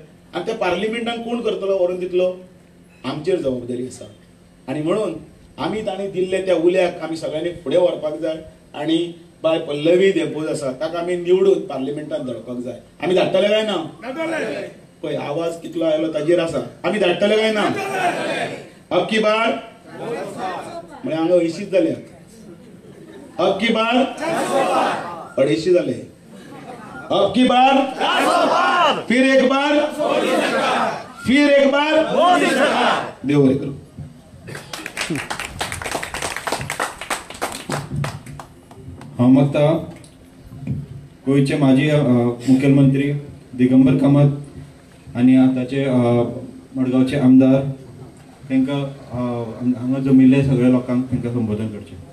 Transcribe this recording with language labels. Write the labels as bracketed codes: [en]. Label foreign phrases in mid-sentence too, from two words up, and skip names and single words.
[kok] आनी त्या पार्लिमेंटान कोण करतलो व्हरून दितलो? आमचेर जबाबदारी आसा. आनी म्हणून आमी ताणी दिल्ले त्या उल्याक आमी सगळ्यांनी फुडें व्हरपाक जाय आनी बाय पल्लवी देंपो आसा ताका आमी निवडून पार्लिमेंटात धाडपाक जाय. आमी धाडटले काय ना? पळय आवाज कितलो आयलो ताजेर आसा. आमी धाडटले काय ना? [hi] अब की बार [kok] म्हणजे हांगा 80 जाले. [hi] अब की बार 250 जाले. अब की बार फिर एक बार [kok] देव बरें करूं. हांव मागता गोंयचे माजी मुखेलमंत्री दिगंबर कामत आनी आतांचे मडगांवचे आमदार तांकां हांगा जमिल्ले सगळ्या लोकांक तांकां संबोधन करचें.